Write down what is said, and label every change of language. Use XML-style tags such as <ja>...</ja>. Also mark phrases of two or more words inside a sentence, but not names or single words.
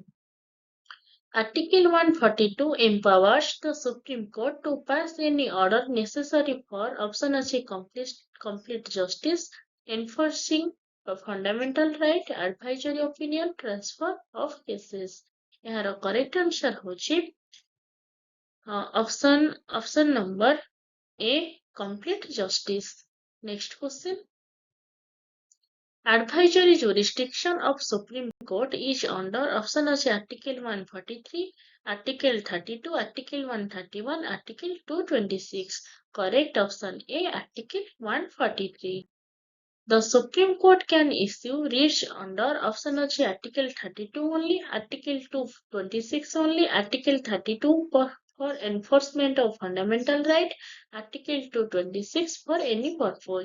<en>Article 142 empowers the Supreme Court to pass any order necessary for option ଅଛି complete justice, enforcing a fundamental right, advisory opinion, transfer of cases. ଏହାର correct answer ହଉଛି option number A complete justice. next question. Advisory jurisdiction of Supreme Court is under option ଅଛି Article 143, Article 32, Article 131, Article 226. Correct option A, Article 143. The Supreme Court can issue writs under option ଅଛି Article 32 only, Article 226 only, Article 32 for enforcement of fundamental right, Article 226 for any purpose.</en>